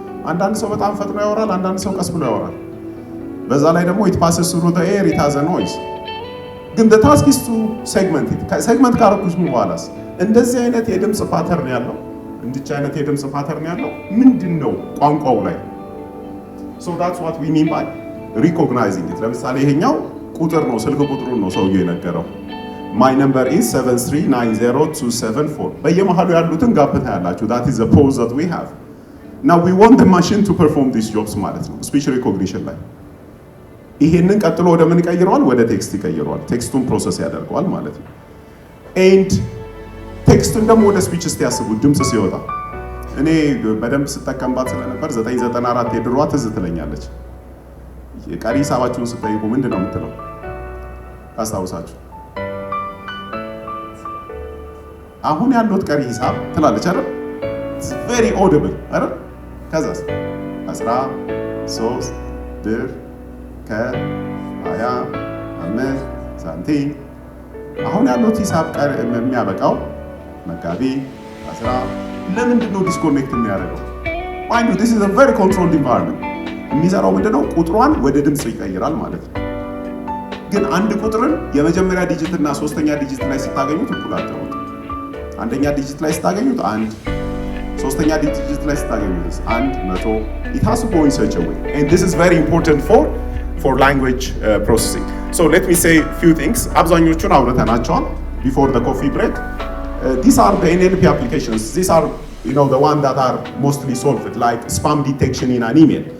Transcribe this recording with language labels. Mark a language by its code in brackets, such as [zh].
[am] አንዳንድ ሰው በጣም ፈጥኖ ያወራል፣ አንዳንድ ሰው ቀስ ብሎ ያወራል። በዛ ላይ ደግሞ [en] it passes through the air, it has a noise። [am] ግን [en] the task is to segment it። [am] segment ካረኩሽ በኋላስ እንደዚህ አይነት የድምጽ ፓተርን ያለው እንድቻ አይነት የድምጽ ፓተርን ያለው ምንድነው ቋንቋው ላይ? [en] so that's what we mean by recognizing it። [am] ለምሳሌ ይሄኛው ቁጥር ነው፣ ስልክ ቁጥሩን ነው ሰውዬው የነገረው። [en] my number is 7390274። [am] በየመሃሉ ያሉትን ጋፕ ታያላችሁ። [en] that is the pause that we have now we want the machine to perform these jobs [am] ማለት ነው [en] speech recognition [am] ላይ። ይሄንን ቀጥሎ ወደ ምን ይቀይረዋል? ወደ ቴክስት ይቀይረዋል። ቴክስቱን ፕሮሰስ ያደርገዋል ማለት ነው። and ቴክስቱን ደግሞ ወደ ስፒች እስቲ ያስቡት። ድምጽ ሲወጣ እኔ በደንብ ስጠቀምባት ስለነበር 994 የድሯ ትዝ ትለኛለች። የቀሪ ሂሳባችሁን ስጠይቁ ምንድነው የምትለው? ታስታውሳችሁ? አሁን ያሉት ቀሪ ሂሳብ ትላለች አይደል? [en] it's very audible አይደል? [am] ከዛስ 13 ብር ከ25 ሳንቲም። አሁን ያሉት ሂሳብ የሚያበቃው መጋቢ 10። ለምንድን ነው ዲስኮኔክት የሚያደርገው? [en] mind you this is a very controlled environment። [am] የሚሰራው ምንድነው? ቁጥሯን ወደ ድምጽ ይቀይራል ማለት ነው። ግን አንድ ቁጥርን የመጀመሪያ ዲጂት እና ሶስተኛ ዲጂት ላይ ስታገኙት እኩል አታውቁት። አንደኛ ዲጂት ላይ ስታገኙት 1፣ ሶስተኛ ዲጂት ላይ ስታገኙት 100 [en] it has to go in such a way and this is very important for language processing. so let me say few things. [am] አብዛኞቹን አውርተናቸዋል [en] before the coffee break. These are the NLP applications. These are the one that are mostly solved, like spam detection in an email.